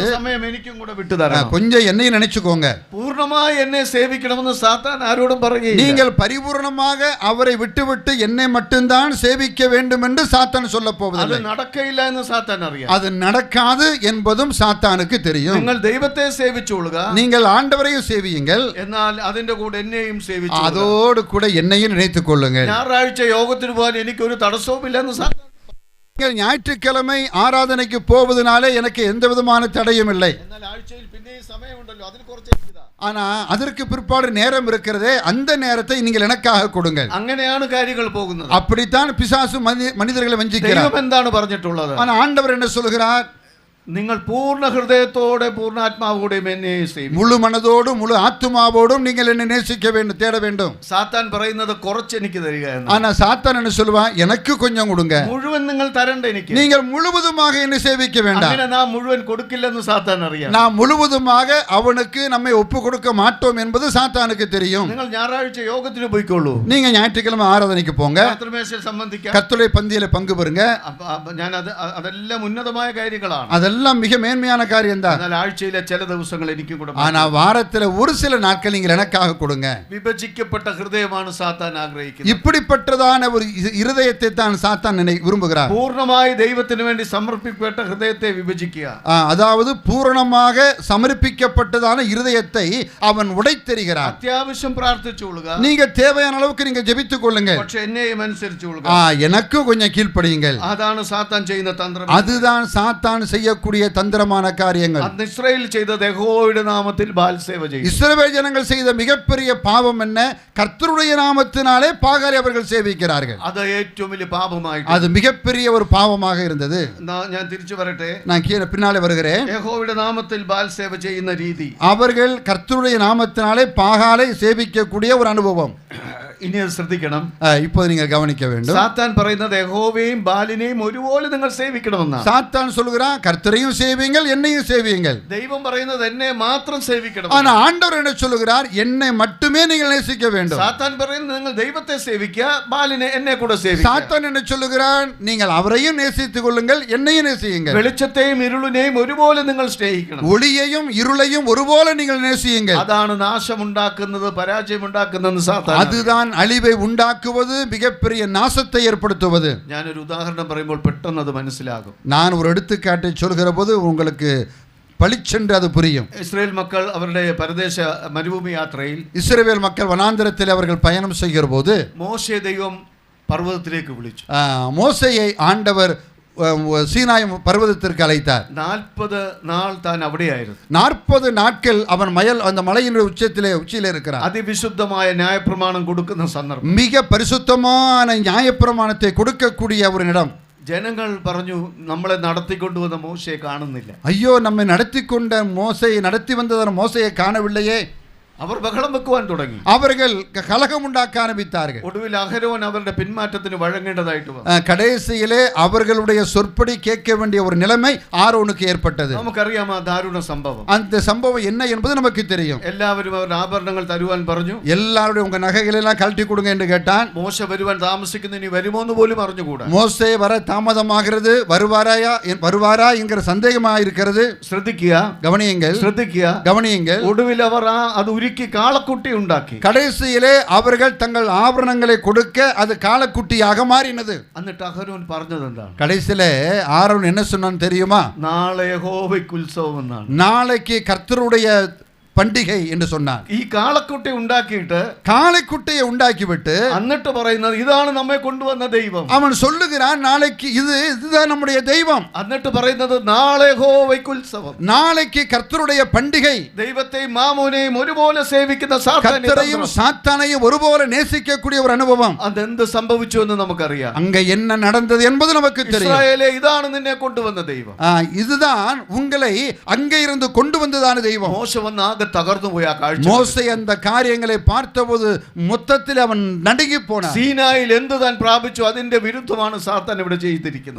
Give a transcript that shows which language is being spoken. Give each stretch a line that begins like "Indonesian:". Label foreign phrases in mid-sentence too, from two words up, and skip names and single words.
Malayalam: സമയം എനിക്കും കൂടെ വിട്ടുതരണം.
Tamil: கொஞ்சம் என்னையும் நினைச்சுக்கோங்க.
Malayalam: പൂർണ്ണമായി എന്നെ സേവിക്കണമെന്ന് സാത്താൻ ആരോടും പറയുകയില്ല.
Tamil: நீங்கள் பரிபூர்ணமாக அவரை விட்டுவிட்டு என்னை மட்டும்தான் சேவிக்க வேண்டும் என்று சாத்தான் சொல்ல போவதில்லை.
Malayalam: அது நடக்கையிല്ല എന്ന് സാത്താൻ അറിയാം.
Tamil: அது நடக்காது என்பதும் சாத்தானுக்கு தெரியும்.
Malayalam: നിങ്ങൾ ദൈവത്തെ സേവിച്ചുകൊള്ളുക,
Tamil: நீங்கள் ஆண்டவரையும் சேவியுங்கள்,
Malayalam: എന്നാൽ അതിന്റെ കൂടെ എന്നെയും സേവിച്ചു,
Tamil: அதோடு கூட என்னையும் நினைத்துக் கொள்ளுங்கள்.
Malayalam: ഞായറാഴ്ച യോഗത്തിന് പോകാൻ എനിക്കൊരു തടസ്സവുമില്ലെന്ന് സാത്താൻ.
Tamil: நீங்கள் ஞாயிற்றுக்கிழமை ஆராதனைக்கு போவதனாலே எனக்கு எந்த விதமான தடையும் இல்லை.
Malayalam: എന്നാൽ ആഴ്ചയിൽ പിന്നെയും സമയമുണ്ടല്ലോ, അതിൽ കുറച്ച്
Tamil: ஆனா அதற்கு பிற்பாடு நேரம் இருக்கிறதே, அந்த நேரத்தை நீங்கள் எனக்காக கொடுங்கள்.
Malayalam: അങ്ങനെയാണ് കാര്യങ്ങൾ പോകുന്നത്.
Tamil: அப்படித்தான் பிசாசு மனிதர்களை வஞ்சிக்கிறார்.
Malayalam: ദൈവം എന്താണ് പറഞ്ഞിട്ടുള്ളത്?
Tamil: ஆனா ஆண்டவர் என்ன சொல்கிறார்?
Malayalam: നിങ്ങൾ പൂർണ്ണ ഹൃദയത്തോടെ പൂർണ്ണാത്മാവോടെയും എന്നെ സേവിക്കും.
Tamil: முழு மனதோடும் முழு ஆத்துமாவோடும் நீங்கள் என்னை நேசிக்க வேண்டும், தேட வேண்டும்.
Malayalam: സാത്താൻ പറയുന്നത് കുറച്ച് എനിക്ക് തരിക എന്ന്.
Tamil: ஆனா சாத்தான் என்ன சொல்லுவான்? எனக்கு கொஞ்சம் கொடுங்க,
Malayalam: മുഴുവൻ നിങ്ങൾ തരണ്ട എനിക്ക്.
Tamil: நீங்கள் முழுவதுமாக என்னை சேவிக்க வேண்டாம்.
Malayalam: അങ്ങനെ നാം മുഴുവൻ കൊടുക്കില്ലെന്ന് സാത്താൻ അറിയാം.
Tamil: நாம் முழுவதுமாக அவனுக்கு நம்மை ஒப்பு கொடுக்க மாட்டோம் என்பது சாத்தானுக்கு தெரியும்.
Malayalam: നിങ്ങൾ ഞായറാഴ്ച യോഗത്തിന് പോയിക്കോളൂ,
Tamil: நீங்க ஞாயிற்றுக்கிழமை ஆராதனைக்கு போங்க,
Malayalam: കർത്തൃമേശയിൽ സംബന്ധിക്കാം,
Tamil: கர்த்தருடைய பந்தியில பங்கு பெறுங்க.
Malayalam: ഞാൻ അതെല്ലാം ഉന്നതമായ കാര്യങ്ങളാണ്,
Tamil: அதெல்லாம் மிக மேன்மையான காரியம் தான்.
Malayalam: എന്നാൽ ആഴ്ചയിലെ ചില ദിവസങ്ങൾ എനിക്കും കൂടെ.
Tamil: ஆனா வாரத்துல ஒரு சில நாட்கள் நீங்கள் எனக்காக கொடுங்க.
Malayalam: വിഭജിക്കപ്പെട്ട ഹൃദയമാണ് സാത്താൻ ആഗ്രഹിക്കുന്നത്.
Tamil: இப்படிப்பட்டதான ஒரு இருதயத்தை தான் சாத்தான் விரும்புகிறார்.
Malayalam: പൂർണ്ണമായി ദൈവത്തിന് വേണ്ടി സമർപ്പിക്കപ്പെട്ട ഹൃദയത്തെ വിഭജിക്കുക,
Tamil: அதாவது பூரணமாக சமர்ப்பிக்கப்பட்டதான இருதயத்தை அவன் உடைத்தெறிகிறான்.
Malayalam: അത്യാവശ്യം പ്രാർത്ഥിച്ചുകൊള്ളുക,
Tamil: நீங்க தேவையான அளவுக்கு நீங்க ஜெபித்துக் கொள்ளுங்க,
Malayalam: പക്ഷെ എന്നെയും അനുസരിച്ചുകൊള്ളുക.
Tamil: எனக்கும் கொஞ்சம் கீழ்ப்படியுங்கள்.
Malayalam: അതാണ് സാത്താൻ ചെയ്യുന്ന തന്ത്രം.
Tamil: அதுதான் சாத்தான் செய்யக்கூடிய தந்திரமான காரியங்கள்.
Malayalam: അന്ന് ഇസ്രായേൽ ചെയ്തത് യഹോവയുടെ നാമത്തിൽ ബാൽ സേവ ചെയ്തു.
Tamil: இஸ்ரவேல் ஜனங்கள் செய்த மிகப்பெரிய பாவம் என்ன? கர்த்தருடைய நாமத்தினாலே பாகாலை அவர்கள் சேவிக்கிறார்கள்.
Malayalam: അത് ഏറ്റവും വലിയ പാപമായി,
Tamil: அது மிகப்பெரிய ஒரு பாவமாக இருந்தது.
Malayalam: ഞാൻ തിരിച്ചു വരട്ടെ,
Tamil: நான் பின்னாலே வருகிறேன்.
Malayalam: യഹോവയുടെ നാമത്തിൽ ബാൽ സേവ ചെയ്യുന്ന രീതി,
Tamil: அவர்கள் கர்த்தருடைய நாமத்தினாலே பாகாலை சேவிக்கக்கூடிய ஒரு அனுபவம்.
Malayalam: ഇനി അത് ശ്രദ്ധിക്കണം.
Tamil: இப்போது நீங்கள் கவனிக்க வேண்டும்.
Malayalam: സാത്താൻ പറയുന്നത് യഹോവയെയും ബാലിനെയും ഒരുപോലെ നിങ്ങൾ സേവിക്കണമെന്നാണ്.
Tamil: சாத்தான் சொல்கிறான் கர்த்தரையும் சேவியுங்கள் என்னையும் சேவியுங்கள்.
Malayalam: ദൈവം പറയുന്നത് എന്നെ മാത്രം സേവിക്കണം.
Tamil: ஆனா ஆண்டவர் என்ன சொல்லுகிறார்? என்னை மட்டுமே நீங்கள் நேசிக்க வேண்டும்.
Malayalam: സാത്താൻ പറയുന്നത് നിങ്ങൾ ദൈവത്തെ സേവിക്കുക, ബാലിനെ എന്നെ കൂടെ സേവിക്കുക.
Tamil: சாத்தான் என்ன சொல்லுகிறான்? நீங்கள் அவரையும் நேசித்துக் கொள்ளுங்கள் என்னையும் நேசியுங்கள்.
Malayalam: വെളിച്ചത്തെയും ഇരുളിനെയും ഒരുപോലെ നിങ്ങൾ സ്നേഹിക്കണം.
Tamil: ஒளியையும் இருளையும் ஒருபோல நீங்கள் நேசியுங்கள்.
Malayalam: അതാണ് നാശമുണ്ടാക്കുന്നത്, പരാജയമുണ്ടാക്കുന്നത് സാത്താൻ.
Tamil: அதுதான் அழிவை உண்டாக்குவது, மிகப்பெரிய நாசத்தை ஏற்படுத்துவது.
Malayalam: ഞാനൊരു ഉദാഹരണം പറയുമ്പോൾ പെട്ടെന്ന് അത് മനസ്സിലാകും.
Tamil: நான் ஒரு எடுத்துக்காட்டை சொல்கிற போது உங்களுக்கு பளிச்சென்று அது புரியும்.
Malayalam: ഇസ്രായേൽ മക്കൾ അവരുടെ പരദേശ മരുഭൂമി യാത്രയിൽ
Tamil: இஸ்ரவேல் மக்கள் வனாந்திரத்தில் அவர்கள் பயணம் செய்கிற போது
Malayalam: മോശെ ദൈവം പർവ്വതത്തിലേക്ക് വിളിച്ചു.
Tamil: மோசேயை ஆண்டவர் சீனாய் பர்வதத்திற்கு அழைத்தார். 40 நாள் தான் അവിടെയായിരുന്നു. 40 நாட்கள் அவன் அந்த மலையின் உச்சியிலே இருக்கிறான்.
Malayalam: അതിവിശുദ്ധമായ ന്യായപ്രമാണം കൊടുക്കുന്ന സന്ദർഭം,
Tamil: மிக பரிசுத்தமான நியாயப்பிரமாணத்தை கொடுக்கக்கூடிய ஒரு இடம்.
Malayalam: ജനങ്ങൾ പറഞ്ഞു, നമ്മളെ നടത്തിക്കൊണ്ടുവന്ന മോശയെ കാണുന്നില്ല.
Tamil: ஐயோ, நம்மை நடத்தி கொண்ட மோசையை நடத்தி வந்ததன் மோசையை காணவில்லையே.
Malayalam: അവർ ബഹളം വെക്കുവാൻ തുടങ്ങി.
Tamil: அவர்கள் கலகம் உண்டாக்க ஆரம்பித்தார்கள்.
Malayalam: ഒടുവിൽ അഹരോൻ അവരുടെ പിന്മാറ്റത്തിന് വഴങ്ങേണ്ടതായിട്ട് വന്നു.
Tamil: கடைசியிலே அவர்களுடைய சொற்படி கேட்க வேண்டிய ஒரு நிலைமை ஆரோனுக்கு ஏற்பட்டது.
Malayalam: നമുക്കറിയാം ആ ദാരുണ സംഭവം.
Tamil: அந்த சம்பவம் என்ன என்பது நமக்கு தெரியும்.
Malayalam: എല്ലാവരും അവരുടെ ആഭരണങ്ങൾ തരുവാൻ പറഞ്ഞു.
Tamil: எல்லாரும் உங்க நகைகளை எல்லாம் கழட்டி கொடுங்க என்று கேட்டான்.
Malayalam: മോശ വരുവാൻ താമസിക്കുന്ന ഇനി വരുമോ എന്ന് പോലും അറിഞ്ഞുകൂടാ.
Tamil: மோசே வர தாமதமாகிறது, வருவாரா என்கிற சந்தேகமாக இருக்கிறது.
Malayalam: ശ്രദ്ധിക്കുക,
Tamil: கவனியுங்கள்.
Malayalam: ഒടുവിൽ അവർ അത്
Tamil: காளக்குட்டி உண்டாக்கி. கடைசியிலே அவர்கள் தங்கள் ஆபரணங்களை கொடுக்க அது காளக்குட்டியாக மாறினது.
Malayalam: എന്നിട്ട് അഹരോൻ പറഞ്ഞത് എന്താണ്?
Tamil: கடைசியிலே ஆரோன் என்ன சொன்னான் தெரியுமா?
Malayalam: നാളെ യഹോവയ്ക്ക് ഉത്സവം എന്നാണ്.
Tamil: நாளைக்கு கர்த்தருடைய பண்டிகை என்று சொன்னான்.
Malayalam: ഈ കാളക്കുട്ടി ഉണ്ടാക്കിയിട്ട്,
Tamil: காளைக்குட்டியை உண்டாக்கிவிட்டு
Malayalam: എന്നിട്ട് പറയുന്നത് ഇതാണ് നമ്മെ കൊണ്ടുവന്ന ദൈവം.
Tamil: அவன் சொல்லுகிறான், நாளைக்கு இதுதான் நம்முடைய தெய்வம்.
Malayalam: എന്നിട്ട് പറയുന്നത് നാളെ യഹോവയ്ക്ക് ഉത്സവം,
Tamil: நாளைக்கு கர்த்தருடைய பண்டிகை.
Malayalam: ദൈവത്തെയും മാമോനെയും ഒരുപോലെ സേവിക്കുന്ന
Tamil: கர்த்தரையும் சாத்தானையும் ஒருபோல நேசிக்கக்கூடிய ஒரு அனுபவம்.
Malayalam: അതെന്ത് സംഭവിച്ചു എന്ന് നമുക്കറിയാം.
Tamil: அங்க என்ன நடந்தது என்பது நமக்கு தெரியும்.
Malayalam: இஸ்ரவேலே, இതാണ് നിന്നെ കൊണ്ടുവന്ന ദൈവം.
Tamil: இதுதான் உங்களை அங்கே இருந்து கொண்டு வந்ததான தெய்வம்.
Malayalam: മോശ വന്ന് ആകെ തകർന്നു പോയ ആ കാഴ്ച.
Tamil: மோசே அந்த காரியங்களை பார்த்தபோது மொத்தத்தில் அவன் நடுங்கி போனான்.
Malayalam: സീനായിൽ എന്ത് താൻ പ്രാപിച്ചു അതിന്റെ വിരുദ്ധമാണ് സാത്താൻ ഇവിടെ ചെയ്തിരിക്കുന്നത്.